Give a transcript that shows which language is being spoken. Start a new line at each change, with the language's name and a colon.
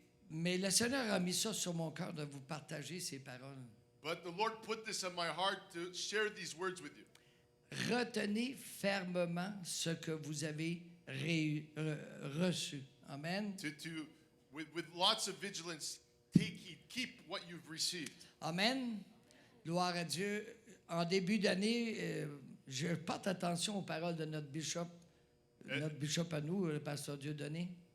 French: Mais le Seigneur a mis ça sur mon cœur de vous partager ces paroles.
English: But the Lord put this on my heart to share these words with you.
French: Retenez fermement ce que vous avez reçu. Amen.
English: With lots of vigilance, take heed, keep what you've received.
French: Amen. Gloire à Dieu. En début d'année, je porte attention aux paroles de notre bishop à nous, le pasteur Dieudonné.